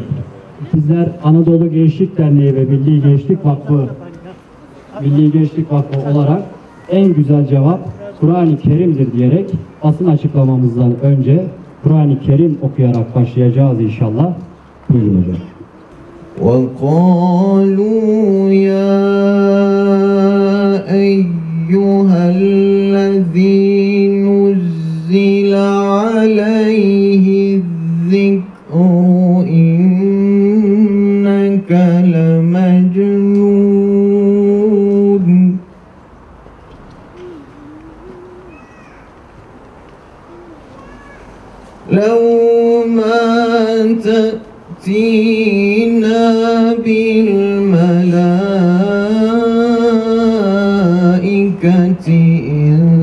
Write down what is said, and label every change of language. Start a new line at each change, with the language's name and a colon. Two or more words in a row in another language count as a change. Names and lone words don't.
Turkish: Bizler Anadolu Gençlik Derneği ve Milli Gençlik Vakfı olarak en güzel cevap Kur'an-ı Kerim'dir diyerek basın açıklamamızdan önce Kur'an-ı Kerim okuyarak başlayacağız inşallah. Buyurun hocam.
Arabic: وَقَالُوا يَا أَيُّهَا الَّذِي نُزِّلَ عَلَيْهِ الذِّكْرُ إِنَّكَ لَمَجْنُونٌ لَوْ مَا تَأْتِينَا بِالْمَلَائِكَةِ إِن